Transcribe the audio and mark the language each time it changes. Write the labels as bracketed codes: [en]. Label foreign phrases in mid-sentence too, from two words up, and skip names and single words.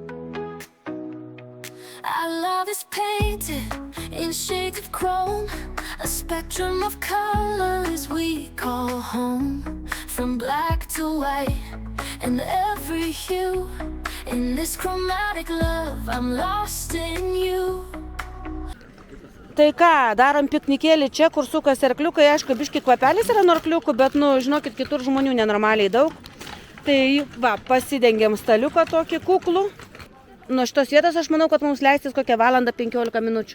[en] Our love is painted in shades of chrome, A spectrum of colors we call home. From black to white and every hue. In this chromatic love, I'm lost in you. [lt] Tai ką, darom piknikėlį čia, kur sukasi arkliukai, aišku, biški kvapelis yra nuo arkliukų, bet, žinokit, kitur žmonių nenormaliai daug. Tai, va, pasidengiam staliuką tokį kuklų. Nuo šitos vietos aš manau, kad mums leistis kokią valandą 15 minučių.